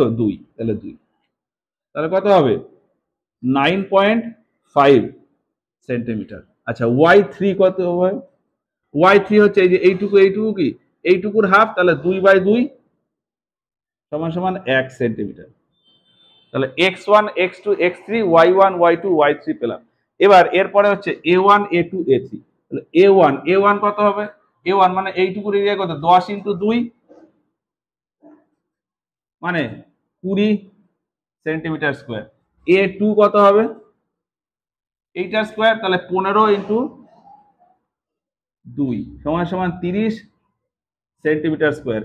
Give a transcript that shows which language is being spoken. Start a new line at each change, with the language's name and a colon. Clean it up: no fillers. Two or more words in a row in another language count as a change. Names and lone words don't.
Bangla: 2, তাহলে 2, তাহলে কত হবে? 9.5 সেন্টিমিটার। আচ্ছা, y3 কত হবে? y3 হচ্ছে এই যে এইটুকু কি এইটুকুর হাফ, তাহলে 2/2 সমান সমান 1 সেন্টিমিটার। তাহলে x1, x2, x3, y1, y2, y3 পেলাম। এবার এরপরে হচ্ছে A1 A2 A3, তাহলে A1 কত হবে? A1 মানে এইটুকুর এরিয়া কত? 10 ইন্টু 2 মানে 20
English: centimetre square.
Bangla: A2 কত হবে? এইটার স্কোয়ার, তাহলে 15 ইন্টু 2 সমান সমান 30
English: centimetre square.